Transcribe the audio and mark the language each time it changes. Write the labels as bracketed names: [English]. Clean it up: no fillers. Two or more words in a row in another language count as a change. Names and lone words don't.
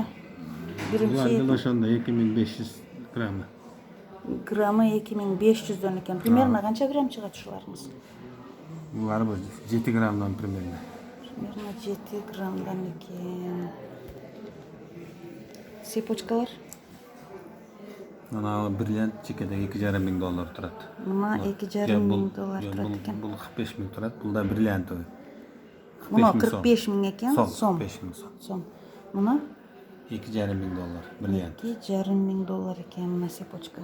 [Kyrgyz] Булардын ошондо 2500 gramı. Граммы 2500'дөн экен. Примерно канча грамм чыгат ушуларыңыз? Булар 7 gramdan примерно. Примерно 7 граммдан экен. Цепочкалар. [Uzbek] Ana brilliant çekede 2,5 ming dollar turadi. Buna 2,5 ming dollar turadi ekan. Bu 45 ming turadi. Bu da brilliant. Buna 45 ming ekan, so'm. 45 ming so'm. So'm. Buna 2,5 ming dollar brilliant. 2,5 ming dollar ekan buna sepochka.